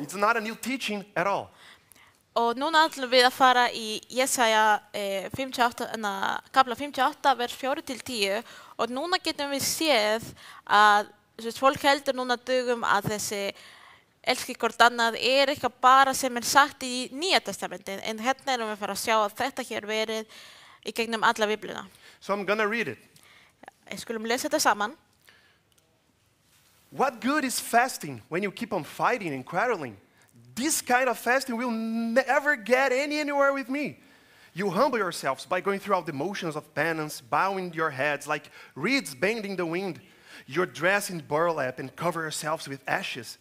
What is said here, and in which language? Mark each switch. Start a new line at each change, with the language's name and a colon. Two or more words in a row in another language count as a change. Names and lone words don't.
English: It's not a new teaching at all.
Icelandic: Og núna ætlum við að fara í Jesaja kapla 58, vers 4-10 og núna getum við séð að fólk heldur núna dögum að þessi elski hvort annað eitthvað bara sem sagt í Nýja testamentin, en hérna erum við að fara að sjá að þetta hér verið í gegnum alla Biblíuna.
English: So I'm going to read it.
Icelandic: Skulum lesa þetta saman.
English: What good is fasting when you keep on fighting and quarreling? This kind of fasting will never get anywhere with me. You humble yourselves by going throughout the motions of penance, bowing your heads like reeds bending the wind. You're dressed in burlap and cover yourselves with ashes.